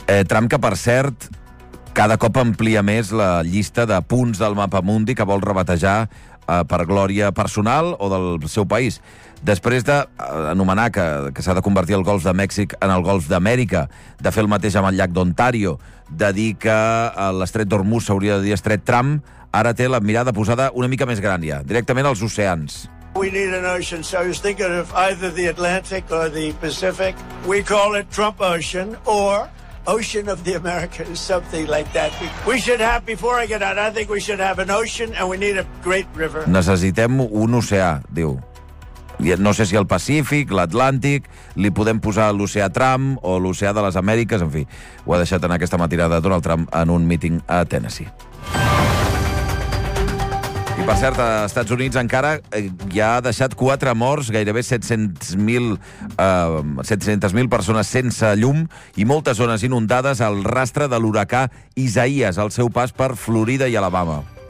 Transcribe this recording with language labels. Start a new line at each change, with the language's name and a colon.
Catalan: Trump, que per cert, cada cop amplia més la llista de punts del mapa mundi que vol rebatejar per glòria personal o del seu país. Després d'anomenar que s'ha de convertir el Golf de Mèxic en el Golf d'Amèrica, de fer el mateix amb el llac d'Ontario, de dir que l'estret d'Hormuz s'hauria de dir estret Trump, ara té la mirada posada una mica més gran ja, directament als oceans.
English: We need an ocean, so I was thinking of either the Atlantic or the Pacific. We call it Trump Ocean, or Ocean of the Americas, something like that. We should have, before I get out, I think we should have an ocean and we need a great river.
Catalan: Necessitem un oceà, diu. No sé si el Pacífic, l'Atlàntic, li podem posar l'oceà Trump o l'oceà de les Amèriques, en fi. Ho ha deixat anar aquesta matinada Donald Trump en un míting a Tennessee. I, per cert, als Estats Units encara ja ha deixat 4 morts, gairebé 700.000 persones sense llum i moltes zones inundades al rastre de l'huracà Isaías, al seu pas per Florida i Alabama.